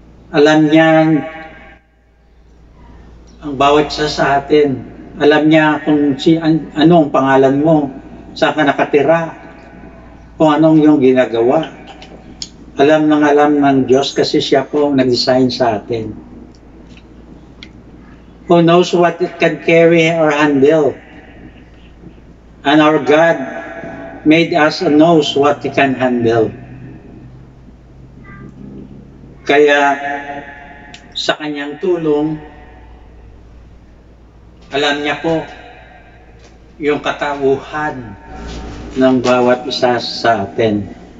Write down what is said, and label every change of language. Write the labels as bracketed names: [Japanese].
[Filipino] Alam niya ang bawat isa sa atin. Alam niya kung anong pangalan mo, saan ka nakatira, kung anong yung ginagawa. Alam ng Diyos kasi siya po ang nag-design sa atin. [English] Who knows what it can carry or handle? And our God made us and knows what He can handle. [Filipino] Kaya sa Kanyang tulong, alam niya po yung katauhan ng bawat isa sa atin.